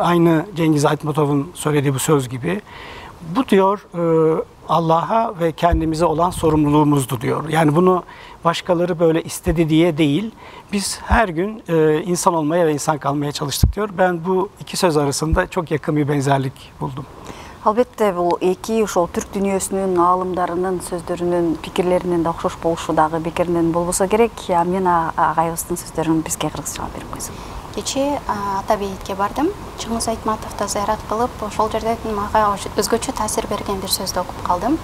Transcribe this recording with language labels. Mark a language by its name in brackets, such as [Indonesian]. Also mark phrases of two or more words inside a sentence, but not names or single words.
[Turkish] Aynı Cengiz Aytmatov'un söylediği bu söz gibi. Bu diyor Allah'a ve kendimize olan sorumluluğumuzdu diyor. Yani bunu başkaları böyle istedi diye değil. Biz her gün insan olmaya ve insan kalmaya çalıştık diyor. Ben bu iki söz arasında çok yakın bir benzerlik buldum. [Kyrgyz] Албетте бул эки ошол түрк дүйнөсүнүн аалымдарынын сөздөрүнүн пикирлеринин да окшош болушу дагы бекеринен болбосо керек. Амина агайыбыздын сөздөрүн бизге кыргызчага берип койсун. Кечээ Атабейтке бардым. Чыңгыз Айтматовду зыярат кылып, ошол жерден мага өзгөчө таасир берген бир сөздү окуп калдым.